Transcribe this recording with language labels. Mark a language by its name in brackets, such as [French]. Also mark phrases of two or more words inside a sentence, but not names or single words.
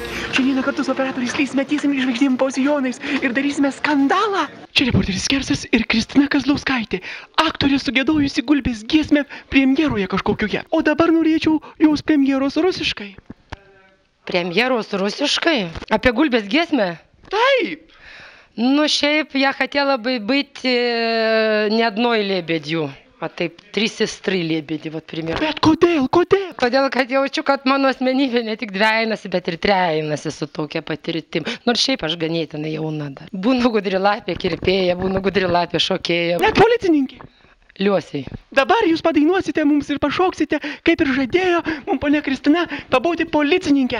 [Lithuanian] Šiandieną kartu su operatoriais lysmetysim ir žvaigždėm po sijonais ir darysime skandalą. Čia reporteris Skersas ir Kristina Kazlauskaitė. Aktorė sugiedojusi Gulbės giesmę premjeroje kažkokioje. O dabar norėčiau jos premjeros rusiškai. Premjeros rusiškai? Apie Gulbės giesmę? Taip. [Russian] Ну, šiaip я хотела бы быть не одной лебедью, а taip 3 сестры лебеди, вот пример. [Lithuanian] Bet kodėl? Todėl, kad jaučiu, kad mano asmenybė ne tik dvejinasi, bet ir trejinasi su tokia patirtim. Nors šiaip aš ganėtinai jauna dar. Būnu gudrilapė kirpėja, būnu gudrilapė šokėja. Net policininkė. Liuosiai. Dabar jūs padainuosite mums ir pašoksite, kaip ir žadėjo mums ponia Kristina pabūti policininkę.